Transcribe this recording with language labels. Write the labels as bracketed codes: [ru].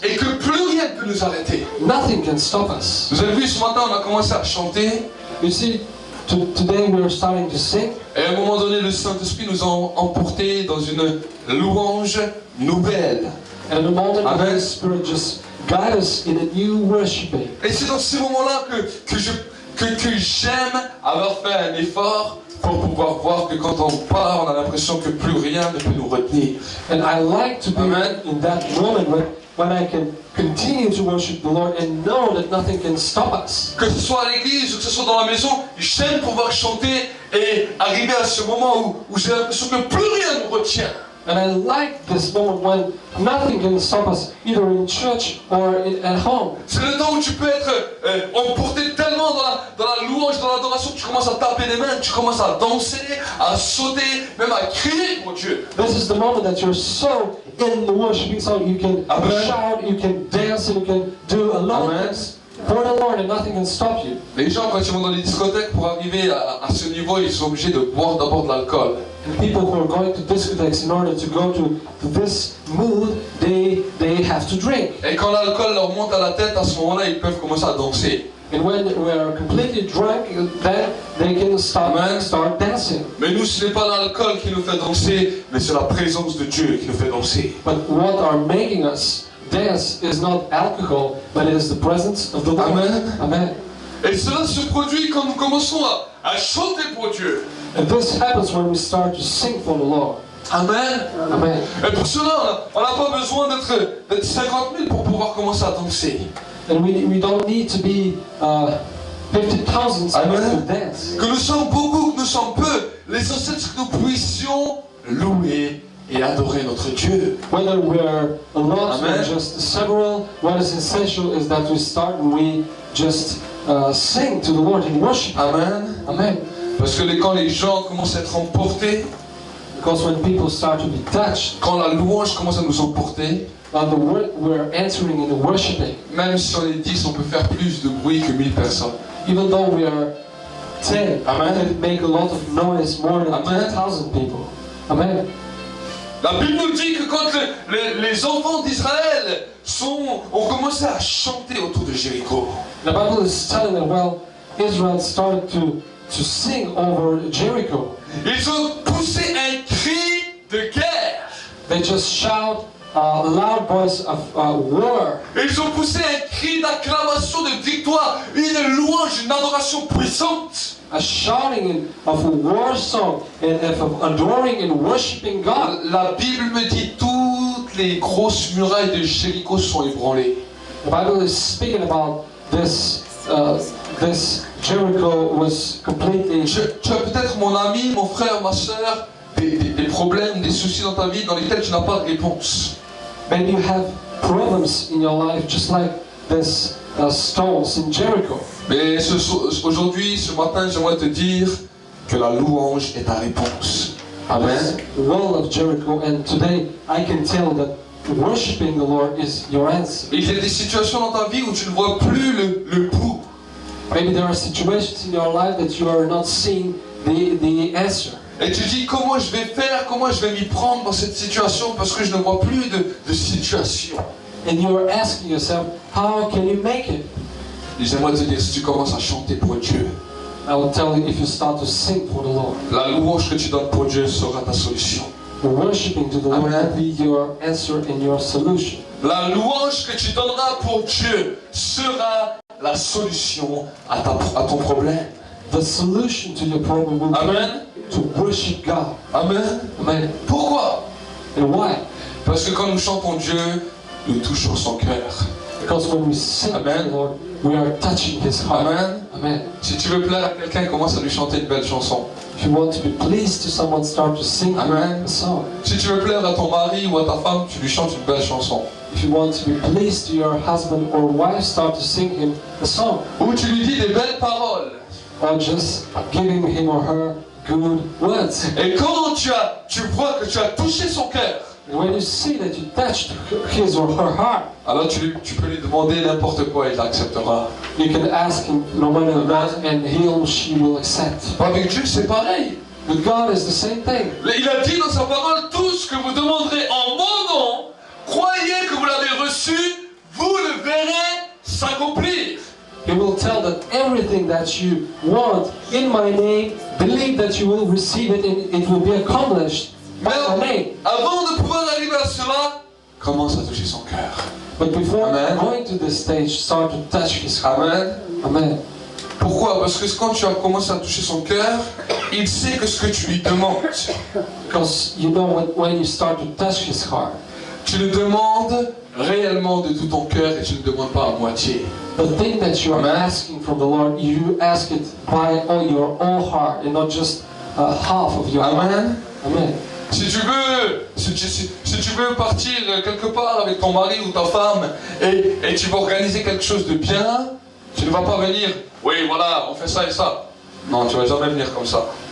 [fr] Et que plus rien ne peut nous arrêter. [en] Nothing can stop us. [fr] Vous avez vu, ce matin, on a commencé à chanter. [en] You see, today we are starting to sing. [fr] Et à un moment donné, le Saint-Esprit nous a emportés dans une louange nouvelle. [en] And the moment the Amen. Holy Spirit just guide us in a new worshiping. [fr] Et c'est dans ces moments-là que j'aime avoir fait un effort pour pouvoir voir que quand on part, on a l'impression que plus rien ne peut nous retenir. [en] And I like to be Amen. in that moment when I can continue to worship the Lord and know that nothing can stop us. [fr] Que ce soit à l'église ou que ce soit dans la maison, j'aime pouvoir chanter et arriver à ce moment où j'ai l'impression que plus rien ne nous retient. [en] And I like this moment when nothing can stop us, either in church or at home. [fr] C'est le temps où tu peux être emporté tellement dans la louange, dans l'adoration, que tu commences à taper des mains, que tu commences à danser, à sauter, même à crier pour Dieu. [en] This is the moment that you're so in the worshiping song, you can Amen. shout, you can dance, and you can do a lot Amen. of things for the Lord, and nothing can stop you. [fr] Les gens, quand ils vont dans les discothèques, pour arriver à ce niveau, ils sont obligés de boire d'abord de l'alcool. [en] And people who are going to discotheques, in order to go to this mood, they have to drink. [fr] Et quand l'alcool leur monte à la tête, à ce moment-là, ils peuvent commencer à danser. [en] And when we are completely drunk, then they can start dancing. [fr] Mais nous, ce n'est pas l'alcool qui nous fait danser, mais c'est la présence de Dieu qui nous fait danser. [en] But what are making us dance is not alcohol, but it is the presence of the Lord. Amen. Amen. [fr] Et cela se produit quand nous commençons à chanter pour Dieu. [en] And this happens when we start to sing for the Lord. Amen. Amen. [fr] Et pour cela, on n'a pas besoin d'être 50 000 pour pouvoir commencer à danser. [en] And we don't need to be 50,000 Amen. to dance. [fr] Que nous sommes beaucoup, que nous sommes peu, l'essentiel c'est que nous puissions louer et adorer notre Dieu. [en] Whether we're a lot Amen. or just several, what is essential is that we start and we just sing to the Lord in worship. Amen. Amen. [fr] Parce que quand les gens commencent à être emportés, [en] Because when people start to be touched, [fr] quand la louange commence à nous emporter, [en] we're entering in the worshiping. [fr] même si on est 10, on peut faire plus de bruit que 1000 personnes. [en] Even though we are 10, Amen. we can make a lot of noise, more than Amen. 10,000 people. Amen. [fr] La Bible nous dit que quand les enfants d'Israël ont commencé à chanter autour de Jéricho, [en] The Bible is telling that, well, Israel started to sing over Jericho. [fr] ils ont poussé un cri de guerre. [en] They just shout a loud voice of war. [fr] Ils ont poussé un cri d'acclamation, de victoire, une louange, une adoration puissante. [en] A shouting of a war song and of adoring and worshiping God. [fr] La Bible me dit toutes les grosses murailles de Jéricho sont ébranlées. [en] The Bible is speaking about this. This Jericho was completely. [fr] Tu as peut-être, mon ami, mon frère, ma soeur, des problèmes, des soucis dans ta vie dans lesquels tu n'as pas de réponse. [en] Maybe you have problems in your life, just like this stones in Jericho. [fr] Mais aujourd'hui, ce matin, j'aimerais te dire que la louange est ta réponse. Amen. [en] The wall of Jericho, and today I can tell that worshiping the Lord is your answer. [fr] Il y a des situations dans ta vie où tu ne vois plus le bout. [en] Maybe there are situations in your life that you are not seeing the answer. [fr] Et tu dis comment je vais faire, comment je vais m'y prendre dans cette situation parce que je ne vois plus de situation. [en] And you are asking yourself, how can you make it? [fr] Et j'aimerais te dire, si tu commences à chanter pour Dieu, [en] I will tell you, if you start to sing for the Lord, [fr] la louange que tu donnes pour Dieu sera ta solution. [en] the worshiping to the Lord Amen. will be your answer and your solution. [fr] La louange que tu donneras pour Dieu sera la solution à ton problème. [en] The solution to your problem will Amen. be to worship God. Amen. Amen. [fr] Pourquoi? [en] And why? [fr] Parce que quand nous chantons Dieu, nous touchons son cœur. [en] Because when we sing to Amen. the Lord, we are touching His heart. Amen. Amen. [fr] Si tu veux plaire à quelqu'un, commence à lui chanter une belle chanson. [en] If you want to be pleased to someone, start to sing Amen. a song. [fr] Si tu veux plaire à ton mari ou à ta femme, tu lui chantes une belle chanson. [en] If you want to be pleased to your husband or wife, start to sing him a song. [fr] Ou tu lui dis des belles paroles. [en] Or just giving him or her good words. [fr] Et quand tu vois que tu as touché son cœur, [en] And when you see that you touched his or her heart, [fr] alors tu peux lui demander n'importe quoi, il l'acceptera. [en] you can ask him no matter what, and he or she will accept. [fr] Avec Dieu, c'est pareil. [en] With God is the same thing. [fr] Il a dit dans sa parole, tout ce que vous demanderez en mon nom, croyez que vous l'avez reçu, vous le verrez s'accomplir. [en] He will tell that everything that you want in my name, believe that you will receive it and it will be accomplished by my name. [fr] Avant de pouvoir arriver à cela, commence à toucher son cœur. [en] But before Amen. going to this stage, start to touch his heart. Amen. Amen. [fr] Pourquoi? Parce que quand tu as commencé à toucher son cœur, il sait que ce que tu lui demandes, [en] Because you know when you start to touch his heart, [fr] tu le demandes réellement de tout ton cœur et tu ne le demandes pas à moitié. [en] the thing that you are Amen. asking from the Lord, you ask it by all your whole heart and not just half of your heart. Amen. Amen. [fr] Si tu veux partir quelque part avec ton mari ou ta femme et tu veux organiser quelque chose de bien, tu ne vas pas venir, oui voilà, on fait ça et ça. Non, tu ne vas jamais venir comme ça.